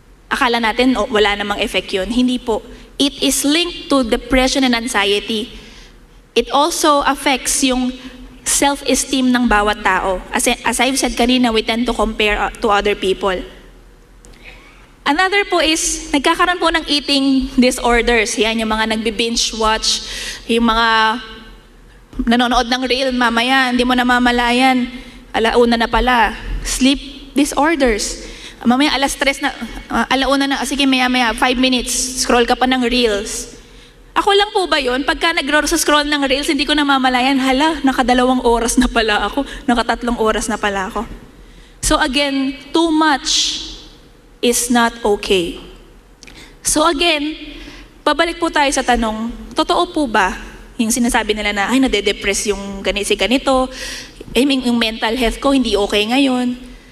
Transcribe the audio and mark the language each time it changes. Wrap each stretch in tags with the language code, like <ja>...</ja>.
<tl>Akala natin, wala namang effect yun. Hindi po.</tl> <en>It is linked to depression and anxiety. It also affects</en> <tl>yung self-esteem ng bawat tao.</tl> <en>As I've said kanina, we tend to compare to other people.</en> <tl>Another po is, nagkakaroon po ng eating disorders. Yan, yung mga nagbi-binge watch, yung mga nanonood ng reel, mamaya, hindi mo namamalayan, alauna na pala. Sleep disorders. Mamaya alas 3 na, alauna na, sige maya 5 minutes, scroll ka pa ng reels. Ako lang po ba yun? Pagka nag-scroll ng reels, hindi ko namamalayan, hala, naka2 oras na pala ako, naka3 oras na pala ako.</tl> <en>So again, too much is not okay.</en> <tl>So again, pabalik po tayo sa tanong, totoo po ba yung sinasabi nila na, ay, nade-depress yung ganito, yung mental health ko, hindi okay ngayon.</tl>